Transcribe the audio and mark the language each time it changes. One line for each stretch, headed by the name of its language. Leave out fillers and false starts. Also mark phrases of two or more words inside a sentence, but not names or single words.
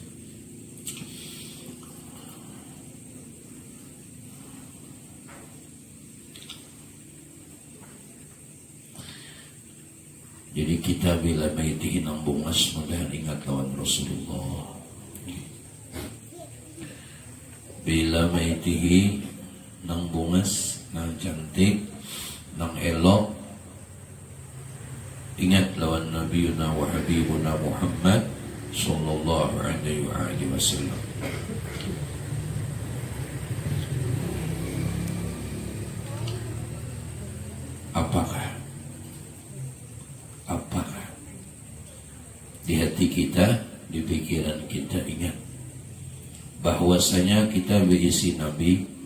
Banjar: Jadi kita bila maitihi nang bungas, mudah ingat lawan Rasulullah. Bila maitihi nang bungas, nang cantik, nang elok, ingat lawan
Arabic: نبينا وحبيبنا محمد صلى الله عليه وسلم.
Indonesian: Apakah di hati kita, di pikiran kita ingat bahwasanya kita berisi Nabi,